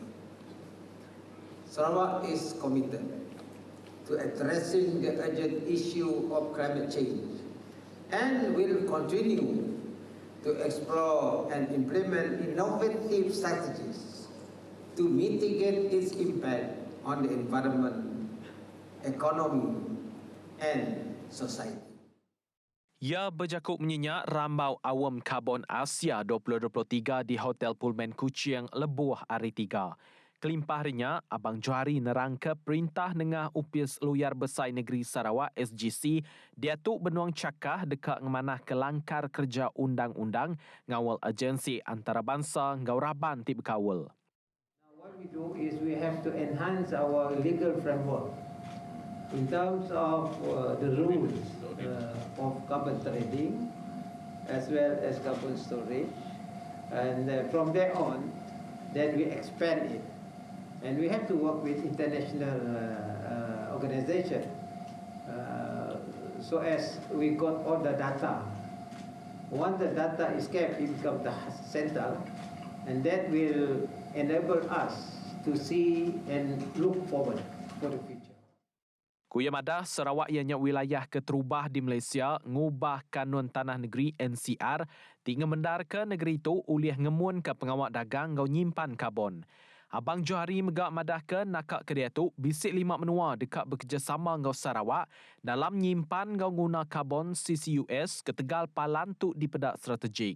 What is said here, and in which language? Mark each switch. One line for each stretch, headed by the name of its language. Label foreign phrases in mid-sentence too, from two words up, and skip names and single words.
English: Sarawak is committed to addressing the urgent issue of climate change and will continue to explore and implement innovative strategies to mitigate its impact on the environment, economy, and society.
Iban: Ia berjakut menyenyak rambau awam karbon Asia 2023 di Hotel Pullman Kuching lebuh hari 3. Kelimpah harinya, Abang Johari nerangka perintah nengah upis luyar besar negeri Sarawak SGC diatuk benuang cakah dekat ngemanah kelangkar kerja undang-undang ngawal agensi antarabangsa ngau raban ti berkawal.
English: What we do is we have to enhance our legal framework in terms of the rules of carbon trading as well as carbon storage, and from there on then we expand it. And we have to work with international organizations so as we got all the data. Once the data is kept, it becomes the center, and that will enable us to see and look forward for the future.
Iban: Kuya madah Sarawak ianya wilayah keterubah di Malaysia ngubah kanun tanah negeri NCR tinggal mendar ke negeri itu ulih ngemun ke pengawal dagang ngau nyimpan karbon. Abang Johari megak madah ke nakak kedai tu bisik 5 menua dekat bekerjasama ngau Sarawak dalam nyimpan ngau guna karbon CCUS ke tegal palan tu di pedak strategik.